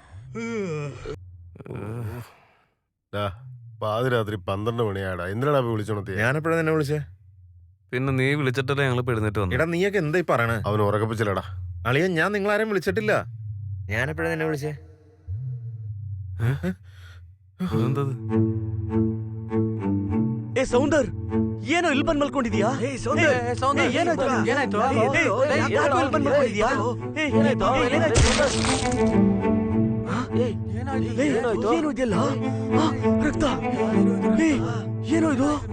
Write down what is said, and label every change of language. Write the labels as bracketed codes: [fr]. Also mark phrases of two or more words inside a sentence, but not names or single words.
[ml] പാതിരാത്രി 12 മണിയാടാ. എന്തിനാടാ വിളിച്ചോണത്തി? ഞാനെപ്പോഴാ നിന്നെ വിളിച്ചേ? പിന്നെ നീ വിളിച്ചിട്ടല്ലേ ഞങ്ങൾ എഴുന്നേറ്റ് വന്നു. എടാ നീയൊക്കെ എന്തായി പറയണേ? അവൻ ഉറക്കപ്പിച്ചില്ലടാ. അളിയ ഞാൻ നിങ്ങളാരും വിളിച്ചിട്ടില്ല. ഞാനെപ്പോഴാ നിന്നെ വിളിച്ചേ? എന്തത്? [kn] ಏ ಸೌಂದರ್, ಏನೋ ಇಲ್ಲಿ ಬಂದ್ ಮಲ್ಕೊಂಡಿದ್ಯಾ? ಏನಾಯ್ತು? ಯಾಕೋ ಇಲ್ಲಿ ಬಂದ್ ಮಲ್ಕೊಂಡಿದ್ಯಾ? ಏನು ಇದೆಯಲ್ಲ? ರಕ್ತ. ಏನೋ ಇದು?